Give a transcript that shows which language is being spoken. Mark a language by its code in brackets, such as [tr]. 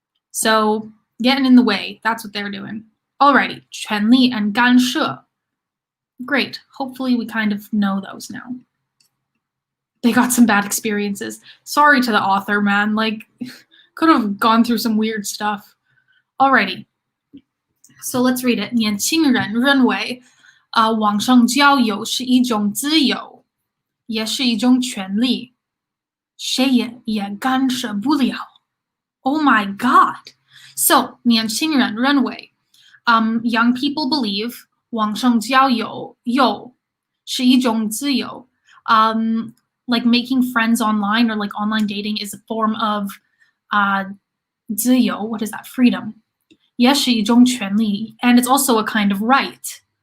[en] So getting in the way, that's what they're doing. Alrighty, 权利 and 干涉. Great. Hopefully we kind of know those now. They got some bad experiences. Sorry to the author, man. Like, could have gone through some weird stuff. Alrighty. So let's read it. [zh] 年轻人认为，网上交友是一种自由，也是一种权利，谁也干涉不了。 [en] Oh my God. So, [zh] 年轻人认为, [en] young people believe, [zh] 网上交友是一种自由. [en] Like making friends online or like online dating is a form of 自由. What is that? Freedom. [zh] 也是一种权利, [en] and it's also a kind of right.